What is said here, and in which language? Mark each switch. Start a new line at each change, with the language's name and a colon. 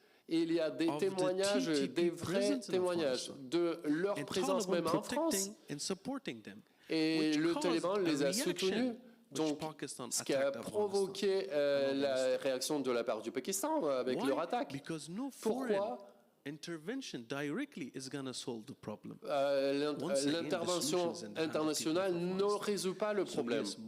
French: Et il y a des témoignages, des vrais témoignages de leur présence même en France. Et le Taliban les a soutenus. Donc, ce qui a provoqué la réaction de la part du Pakistan avec leur attaque. Pourquoi
English: intervention directly is going to solve the problem.
French: L'intervention internationale ne résout pas le problème.